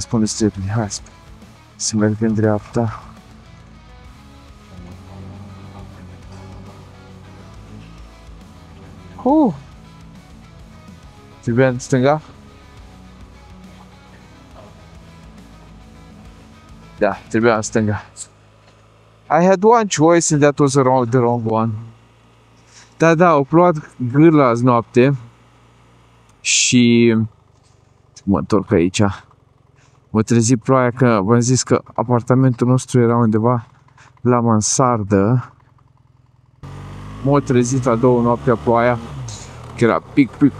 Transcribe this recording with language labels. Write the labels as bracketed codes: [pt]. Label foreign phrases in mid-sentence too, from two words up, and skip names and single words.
[ro] Spuneți repede. Hai să merg în dreapta. Trebuia în stânga? Da, trebuia în stânga. [en] I had one choice and that was the wrong one. [ro] Da, au plouat gârla azi noapte și mă întorc aici. Mă trezi ploaia că v-am zis că apartamentul nostru era undeva la mansardă. M-a trezit la 2 noaptea ploaia, că era pic.